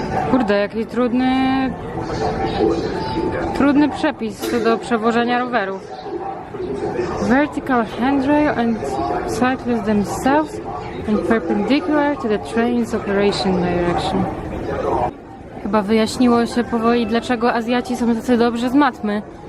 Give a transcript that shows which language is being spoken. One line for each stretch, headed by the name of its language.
Polish: Kurde, jaki trudny przepis co do przewożenia rowerów.
English: Vertical handrail and cyclists themselves and perpendicular to the train's operation direction.
Polish: Chyba wyjaśniło się powoli, dlaczego Azjaci są tacy dobrzy z matmy.